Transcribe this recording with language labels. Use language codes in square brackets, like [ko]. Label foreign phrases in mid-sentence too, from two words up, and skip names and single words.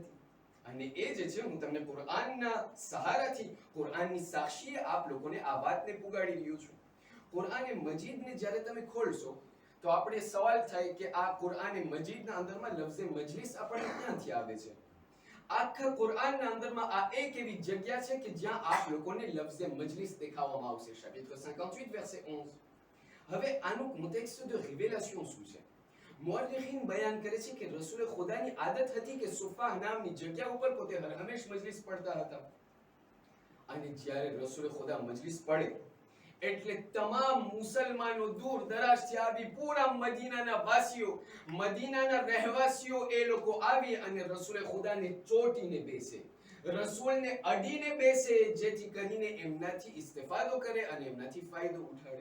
[gu] અને એ જે છે, હું તમને કુરઆનના સહારાથી, કુરઆનની સાક્ષીએ આપ લોકોને આ વાતને પુગાડી રહ્યો છું. કુરઆને મજીદને જ્યારે તમે ખોલશો તો આપણે સવાલ થાય કે આ કુરઆને મજીદના અંદરમાં લફ્ઝે મજલિસ આપણને ક્યાંથી આવે છે? આખા કુરઆનના અંદરમાં આ એક એવી જગ્યા છે કે જ્યાં આપ લોકોને લફ્ઝે મજલિસ દેખાવામાં આવશે. [fr] chapitre 58 verset 11. [gu] હવે આનું [fr] contexte de révélation [gu] શું છે? મુઅર્રિખીન બયાન કરે છે કે રસૂલ ખુદાની આદત હતી કે સુફાહ નામની જગ્યા ઉપર પોતે હર હંમેશ મજલિસ પડતા હતા. અને જ્યારે રસૂલ ખુદા મજલિસ પડે એટલે તમામ મુસલમાનો દૂર દરાજથી આવી, પૂરા મદીનાના વાસીઓ, મદીનાના રહેવાસીઓ એ લોકો આવી અને રસૂલ ખુદાને ચોટીને બેસે, રસૂલને અડીને બેસે, જેથી કરીને એમનાથી ઇસ્તિફાદો કરે અને એમનાથી ફાયદો ઉઠાડે.